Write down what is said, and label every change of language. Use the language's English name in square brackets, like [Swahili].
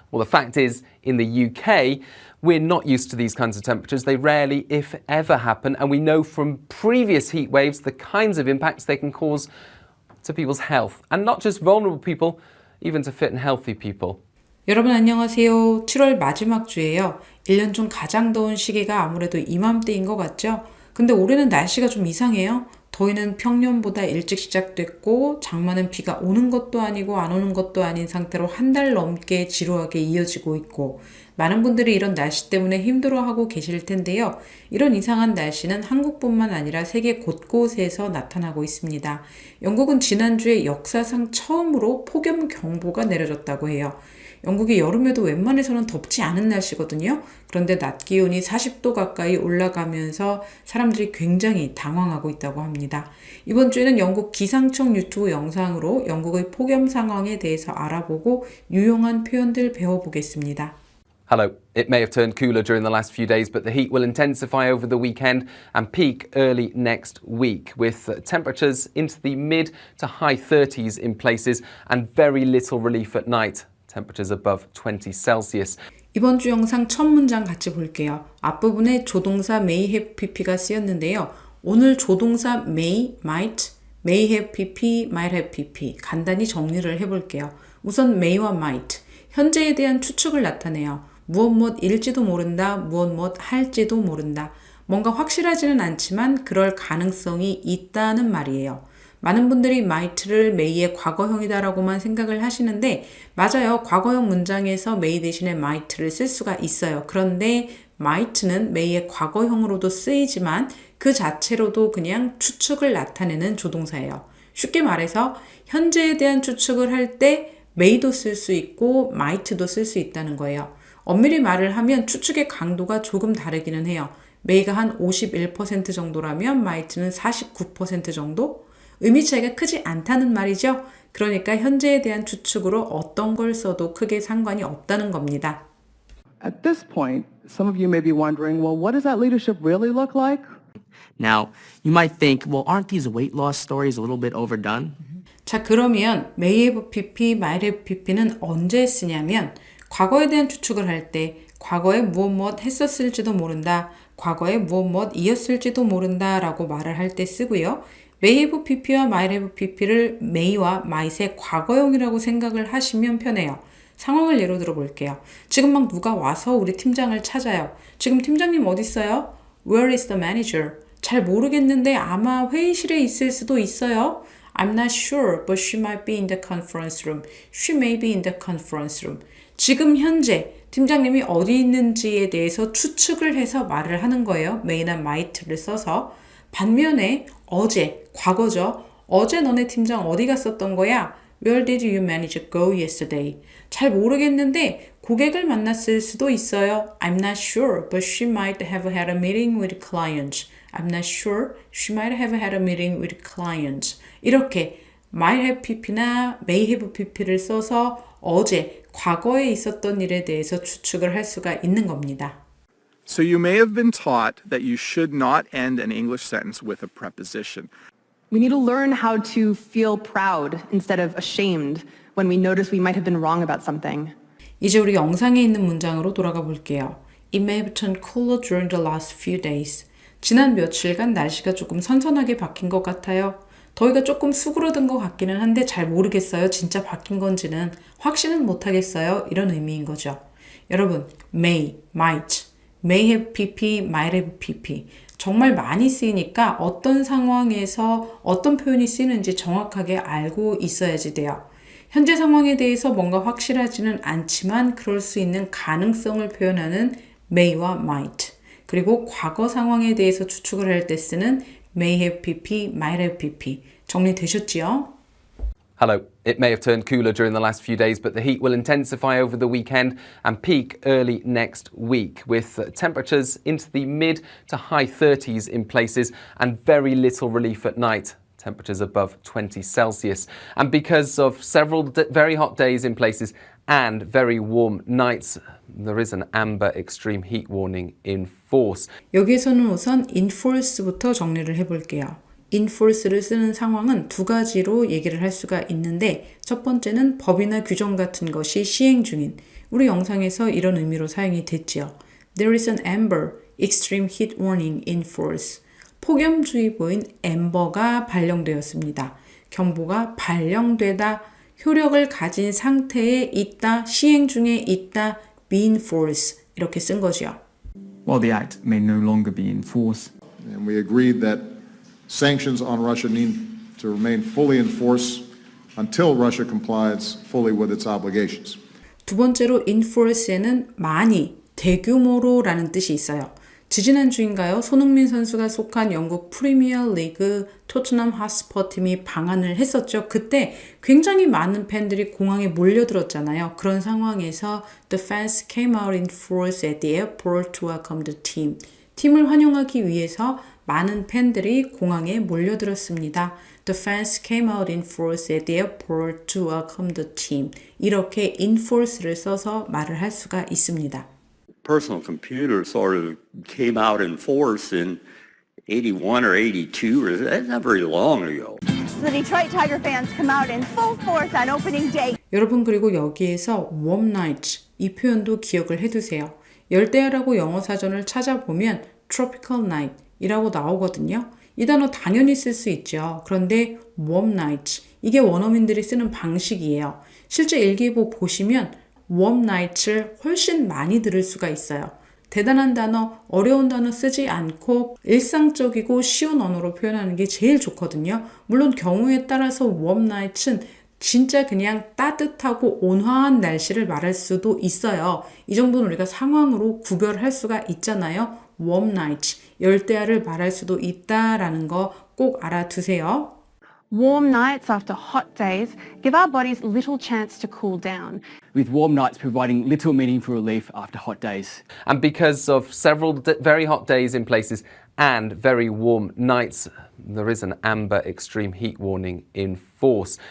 [English] Well, the fact is, in the UK, we're not used to these kinds of temperatures. They rarely, if ever, happen. And we know from previous heat waves the kinds of impacts they can cause to people's health. And not just vulnerable people, even to fit and healthy people. [Korean] 여러분 안녕하세요. 7월 마지막 주예요. 1년 중 가장 더운 시기가 아무래도 이맘때인 것 같죠? 근데 올해는 날씨가 좀 이상해요. 더위는 평년보다 일찍 시작됐고 장마는 비가 오는 것도 아니고 안 오는 것도 아닌 상태로 한 달 넘게 지루하게 이어지고 있고 많은 분들이 이런 날씨 때문에 힘들어하고 계실 텐데요. 이런 이상한 날씨는 한국뿐만 아니라 세계 곳곳에서 나타나고 있습니다. 영국은 지난주에 역사상 처음으로 폭염경보가 내려졌다고 해요. 영국이 여름에도 웬만해서는 덥지 않은 날씨거든요. 그런데 낮 기온이 40도 가까이 올라가면서 사람들이 굉장히 당황하고 있다고 합니다. 이번 주에는 영국 기상청 유튜브 영상으로 영국의 폭염 상황에 대해서 알아보고 유용한 표현들 배워보겠습니다. [English] Hello. It may have turned cooler during the last few days, but the heat will intensify over the weekend and peak early next week, with temperatures into the mid to high 30s in places and very little relief at night. Temperatures above 20 Celsius. [Korean] 이번 주 영상 첫 문장 같이 볼게요. 앞부분에 조동사 may have pp가 쓰였는데요. 오늘 조동사 may, might, may have pp, might have pp 간단히 정리를 해볼게요. 우선 may와 might, 현재에 대한 추측을 나타내요. 무엇일지도 모른다, 무엇 할지도 모른다. 뭔가 확실하지는 않지만 그럴 가능성이 있다는 말이에요. 많은 분들이 might를 may의 과거형이다라고만 생각을 하시는데 맞아요. 과거형 문장에서 may 대신에 might를 쓸 수가 있어요. 그런데 might는 may의 과거형으로도 쓰이지만 그 자체로도 그냥 추측을 나타내는 조동사예요. 쉽게 말해서 현재에 대한 추측을 할 때 may도 쓸 수 있고 might도 쓸 수 있다는 거예요. 엄밀히 말을 하면 추측의 강도가 조금 다르기는 해요. may가 한 51% 정도라면 might는 49% 정도? 의미 차이가 크지 않다는 말이죠. 그러니까 현재에 대한 추측으로 어떤 걸 써도 크게 상관이 없다는 겁니다. [English] At this point, some of you may be wondering, well, what does that leadership really look like? Now, you might think, well, aren't these weight loss stories a little bit overdone? [Korean] 자, 그러면 may have pp, might have pp는 언제 쓰냐면 과거에 대한 추측을 할 때 과거에 무엇 했었을지도 모른다, 과거에 무엇 이었을지도 모른다 라고 말을 할 때 쓰고요. may have pp와 might have pp를 may와 might의 과거형이라고 생각을 하시면 편해요. 상황을 예로 들어 볼게요. 지금 막 누가 와서 우리 팀장을 찾아요. 지금 팀장님 어디 있어요? [English] Where is the manager? [Korean] 잘 모르겠는데 아마 회의실에 있을 수도 있어요. [English] I'm not sure, but she might be in the conference room. She may be in the conference room. [Korean] 지금 현재 팀장님이 어디 있는지에 대해서 추측을 해서 말을 하는 거예요. may나 might를 써서. 반면에 어제, 과거죠. 어제 너네 팀장 어디 갔었던 거야? [English] Where did your manager go yesterday? [Korean] 잘 모르겠는데 고객을 만났을 수도 있어요. [English] I'm not sure, but she might have had a meeting with clients. I'm not sure, she might have had a meeting with clients. [Korean] 이렇게 might have pp나 may have pp를 써서 어제, 과거에 있었던 일에 대해서 추측을 할 수가 있는 겁니다. [English] So you may have been taught that you should not end an English sentence with a preposition. We need to learn how to feel proud instead of ashamed when we notice we might have been wrong about something. [Korean] 이제 우리 영상에 있는 문장으로 돌아가 볼게요. [English] It may have turned cooler during the last few days. [Korean] 지난 며칠간 날씨가 조금 선선하게 바뀐 것 같아요. 더위가 조금 수그러든 것 같기는 한데 잘 모르겠어요. 진짜 바뀐 건지는 확신은 못하겠어요. 이런 의미인 거죠. 여러분, may, might, may have pp, might have pp 정말 많이 쓰이니까 어떤 상황에서 어떤 표현이 쓰이는지 정확하게 알고 있어야지 돼요. 현재 상황에 대해서 뭔가 확실하지는 않지만 그럴 수 있는 가능성을 표현하는 may와 might, 그리고 과거 상황에 대해서 추측을 할 때 쓰는 may have pp, might have pp 정리되셨지요? [English] Hello. It may have turned cooler during the last few days, but the heat will intensify over the weekend and peak early next week, with temperatures into the mid to high 30s in places and very little relief at night. Temperatures above 20 Celsius. And because of several very hot days in places and very warm nights, there is an amber extreme heat warning in force. [Korean] 여기에서는 우선 enforce부터 정리를 해볼게요. enforce를 쓰는 상황은 두 가지로 얘기를 할 수가 있는데, 첫 번째는 법이나 규정 같은 것이 시행 중인, 우리 영상에서 이런 의미로 사용이 됐지요. [English] There is an amber extreme heat warning in force. [Korean] 폭염주의보인 엠버가 발령되었습니다. 경보가 발령되다, 효력을 가진 상태에 있다, 시행 중에 있다, be in force 이렇게 쓴 거죠. [English] While the act may no longer be in force. And we agreed that sanctions on Russia need to remain fully in force until Russia complies fully with its obligations. [Korean] 두 번째로 enforce에는 많이, 대규모로라는 뜻이 있어요. 지지난주인가요? 손흥민 선수가 속한 영국 프리미어 리그 토트넘 핫스퍼 팀이 방한을 했었죠. 그때 굉장히 많은 팬들이 공항에 몰려들었잖아요. 그런 상황에서 [English] The fans came out in force at the airport to welcome the team. [Korean] 팀을 환영하기 위해서 많은 팬들이 공항에 몰려들었습니다. [English] The fans came out in force at the airport to welcome the team. [Korean] 이렇게 in force를 써서 말을 할 수가 있습니다. [English] Personal computer sort of came out in force in 81 or 82, or that's not very long ago. The Detroit Tiger fans come out in full force on opening day. [Korean] 여러분, 그리고 여기에서 warm night 이 표현도 기억을 해두세요. 열대야라고 영어 사전을 찾아보면 tropical night 이라고 나오거든요. 이 단어 당연히 쓸 수 있죠. 그런데 warm night 이게 원어민들이 쓰는 방식이에요. 실제 일기예보 보시면 warm night을 훨씬 많이 들을 수가 있어요. 대단한 단어, 어려운 단어 쓰지 않고 일상적이고 쉬운 언어로 표현하는 게 제일 좋거든요. 물론 경우에 따라서 warm night은 진짜 그냥 따뜻하고 온화한 날씨를 말할 수도 있어요. 이 정도는 우리가 상황으로 구별할 수가 있잖아요. warm night, 열대야를 말할 수도 있다라는 거 꼭 알아두세요. [English] Warm nights after hot days give our bodies little chance to cool down. With warm nights providing little meaningful relief after hot days. And because of several very hot days in places and very warm nights, there is an amber extreme heat warning in force.